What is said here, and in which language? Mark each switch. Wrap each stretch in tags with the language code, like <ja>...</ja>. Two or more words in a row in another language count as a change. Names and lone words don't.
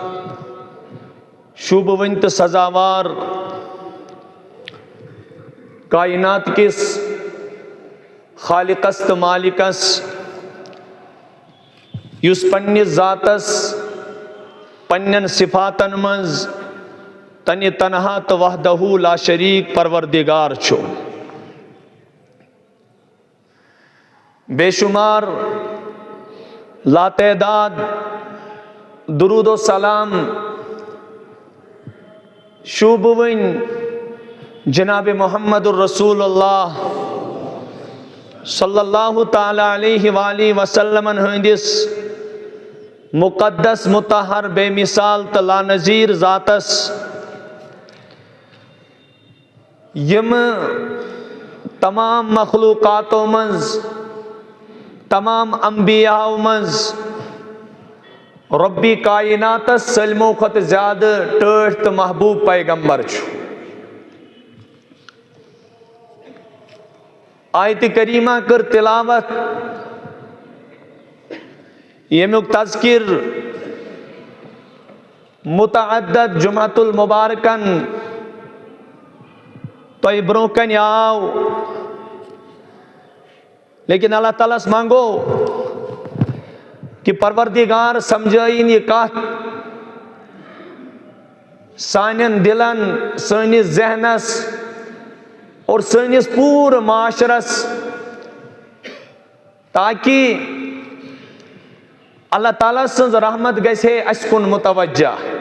<ks>شوبونت سزاوار کائنات کس خالقست مالکس یس پننس ذاتس پنن صفاتن منز تنہ تنہا تو</ks> <ar>وحدہ لا شریک</ar> <ks>پروردگار چھو، بے شمار لا تعداد درود و سلام شوبون جناب محمد الرسول اللہ</ks> <ar>صلی اللہ تعالی علیہ وآلہ وسلم</ar> <ks>ہندس مقدس مطہر بے مثال تلا نظیر ذاتس، یم تمام مخلوقاتوں منز، تمام انبیاء منز ربی کائنات سلمو خط زیادہ ٹھٹ تو محبوب پیغمبر چھو۔ آیت کریمہ کر تلاوت، یمیک تذکر متعدد جمعۃ المبارکن تو برونکن آو، لیکن</ks> <ur>اللہ تعالیٰ سے مانگو کہ پروردگار سمجھائیں</ur> <ks>یہ کات سانین دلن، سانس ذہنس اور سانس پور معاشرس، تاکہ اللہ تعالیٰ سنز رحمت گژھِ اَسہِ کُن متوجہ.</ks>